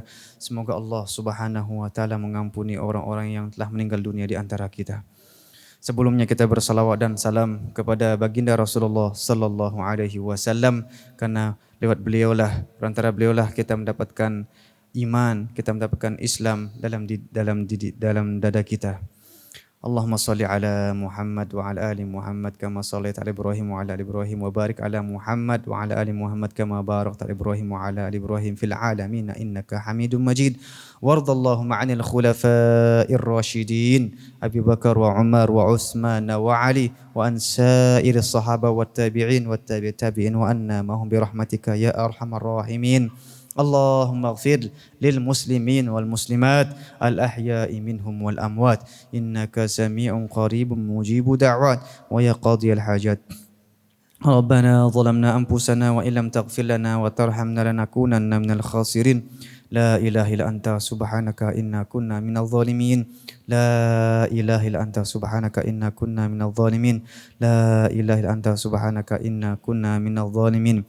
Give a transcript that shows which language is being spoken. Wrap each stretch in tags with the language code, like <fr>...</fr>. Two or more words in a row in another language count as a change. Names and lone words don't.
<id>Semoga Allah</id> <ar>سبحانه وتعالى</ar> <id>mengampuni orang-orang yang telah meninggal dunia di antara kita. Sebelumnya kita bersalawat dan salam kepada baginda Rasulullah</id> <ar>صلى الله عليه وسلم,</ar> <id>karena lewat beliaulah, perantara beliaulah kita mendapatkan iman, kita mendapatkan Islam dalam dada kita.</id> <ar>اللهم صل على محمد وعلى آل محمد كما صليت على إبراهيم وعلى آل إبراهيم وبارك على محمد وعلى آل محمد كما باركت على إبراهيم وعلى آل إبراهيم في العالمين إنك حميد مجيد. وارض اللهم عن الخلفاء الراشدين أبي بكر وعمر وعثمان وعلي وعن سائر الصحابة والتابعين والتابعين وعنا معهم برحمتك يا أرحم الراحمين. اللهم اغفر للمسلمين والمسلمات الأحياء منهم والأموات إنك سميع قريب مجيب الدعوات ويا قاضي الحاجات. ربنا ظلمنا أنفسنا وإن لم تغفر لنا وترحمنا لنكونن من الخاسرين. لا إله إلا أنت سبحانك إنا كنا من الظالمين. لا إله إلا أنت سبحانك إنا كنا من الظالمين. لا إله إلا أنت سبحانك إنا كنا من الظالمين.</ar>